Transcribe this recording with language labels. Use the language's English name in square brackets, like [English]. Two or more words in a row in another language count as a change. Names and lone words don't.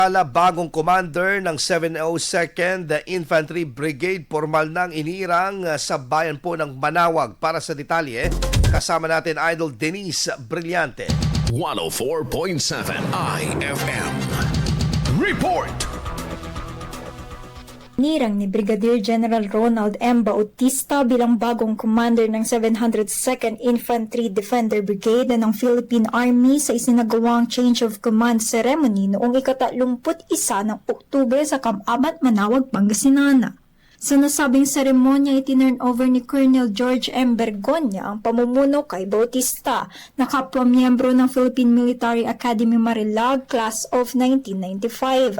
[Filipino] Bagong commander ng 702nd Infantry Brigade formal nang inirang sa bayan po ng Manawag. Para sa detalye, kasama natin Idol Denise Brillante. 104.7 IFM. Report! Nirang ni Brigadier General Ronald M. Bautista bilang bagong commander ng 702nd Infantry Defender Brigade ng Philippine Army sa isinagawang [English] change of command ceremony [Filipino] noong ika-31 ng Oktubre sa Camamat, Manawag, Pangasinan. Sa nasabing seremonya, itinurn over ni Colonel George M. Bergonya ang pamumuno kay Bautista na kapwa-miyembro ng Philippine Military Academy Marilag Class of 1995.